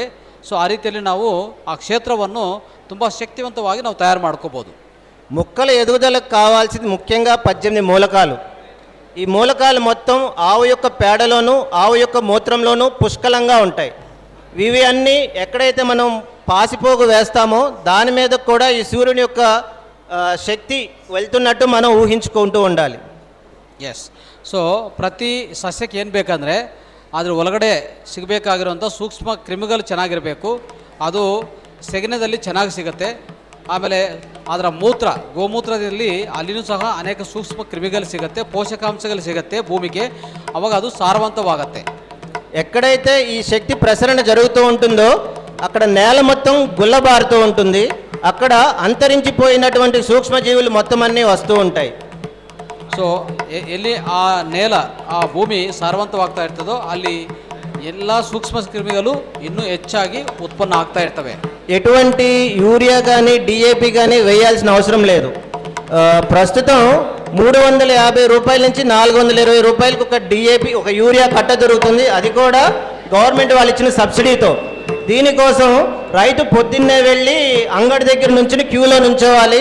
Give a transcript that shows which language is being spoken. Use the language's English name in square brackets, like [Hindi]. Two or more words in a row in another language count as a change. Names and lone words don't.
[Kannada] ಸೊ ಆ ರೀತಿಯಲ್ಲಿ ನಾವು ಆ ಕ್ಷೇತ್ರವನ್ನು ತುಂಬ శక్తివంతವಾಗಿ ನಾವು తయారు ಮಾಡ್ಕೋಬೋದು. [Telugu] మొక్కల ఎదుగుదలకు కావాల్సింది ముఖ్యంగా 18 మూలకాలు. ఈ మూలకాలు మొత్తం ఆవు యొక్క పేడలోను ఆవు యొక్క మూత్రంలోనూ పుష్కలంగా ఉంటాయి. ఇవి అన్నీ ఎక్కడైతే మనం పాసిపోగు వేస్తామో దాని మీద కూడా ఈ సూర్యుని యొక్క శక్తి వెళ్తున్నట్టు మనం ఊహించుకుంటూ ఉండాలి. [Kannada] ಎಸ್. ಸೊ ಪ್ರತಿ ಸಸ್ಯಕ್ಕೆ ಏನು ಬೇಕಂದರೆ ಅದ್ರ ಒಳಗಡೆ ಸಿಗಬೇಕಾಗಿರುವಂಥ ಸೂಕ್ಷ್ಮ ಕ್ರಿಮಿಗಳು ಚೆನ್ನಾಗಿರಬೇಕು. ಅದು ಸೆಗಣದಲ್ಲಿ ಚೆನ್ನಾಗಿ ಸಿಗುತ್ತೆ. ಆಮೇಲೆ ಅದರ ಗೋಮೂತ್ರದಲ್ಲಿ ಅಲ್ಲಿನೂ ಸಹ ಅನೇಕ ಸೂಕ್ಷ್ಮ ಕ್ರಿಮಿಗಳು ಸಿಗುತ್ತೆ, ಪೋಷಕಾಂಶಗಳು ಸಿಗುತ್ತೆ ಭೂಮಿಗೆ. ಅವಾಗ ಅದು ಸಾರವಂತವಾಗತ್ತೆ. [Telugu] ఎక్కడైతే ఈ శక్తి ప్రసరణ జరుగుతూ ఉంటుందో అక్కడ నేల మొత్తం గుల్లబారుతూ ఉంటుంది. అక్కడ అంతరించిపోయినటువంటి సూక్ష్మజీవులు మొత్తం అన్నీ వస్తూ ఉంటాయి. [Kannada] ಸೊ ಎಲ್ಲಿ ಆ నేల ಆ ಭೂಮಿ ಸಾರವಂತವಾಗ್ತಾ ಇರ್ತದೋ ಅಲ್ಲಿ ಎಲ್ಲ ಸೂಕ್ಷ್ಮ ಕ್ರಿಮಿಗಳು ಇನ್ನೂ ಹೆಚ್ಚಾಗಿ ಉತ್ಪನ್ನ ಆಗ್ತಾ ಇರ್ತವೆ. [Telugu] ఎటువంటి యూరియా కానీ డిఏపి కానీ వేయాల్సిన అవసరం లేదు. ప్రస్తుతం 350 రూపాయల నుంచి 420 రూపాయలకు ఒక డిఏపి ఒక యూరియా కట్ట దొరుకుతుంది. అది కూడా గవర్నమెంట్ వాళ్ళు ఇచ్చిన సబ్సిడీతో. దీనికోసం రైతు పొద్దున్నే వెళ్ళి అంగడి దగ్గర నుంచి క్యూలో నుంచోవాలి.